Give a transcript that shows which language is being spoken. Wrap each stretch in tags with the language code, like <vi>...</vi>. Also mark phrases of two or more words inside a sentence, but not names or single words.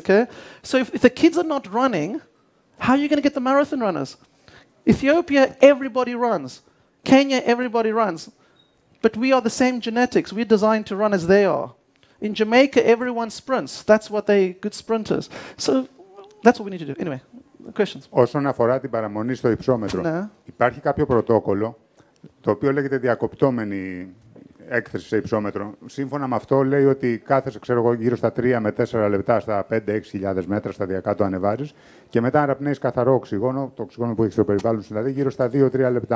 <en>Okay, so if the kids are not running, how are you going to get the marathon runners? Ethiopia, everybody runs. Kenya, everybody runs. But we are the same genetics. We're designed to run as they are. In Jamaica, everyone sprints. That's what they good sprinters. So that's what we need to do. Anyway, questions.</en> <el>Όσον αφορά την παραμονή στο υψόμετρο, υπάρχει κάποιο πρωτόκολλο το οποίο λέγεται διακοπτόμενη έκθεση σε υψόμετρο. Σύμφωνα με αυτό λέει ότι κάθεσαι, ξέρω εγώ, γύρω στα 3 με 4 λεπτά στα 5-6 χιλιάδες μέτρα σταδιακά το ανεβάζεις και μετά αναπνέεις καθαρό οξυγόνο, το οξυγόνο που έχεις στο περιβάλλον σου, δηλαδή γύρω στα 2-3 λεπτά.</el>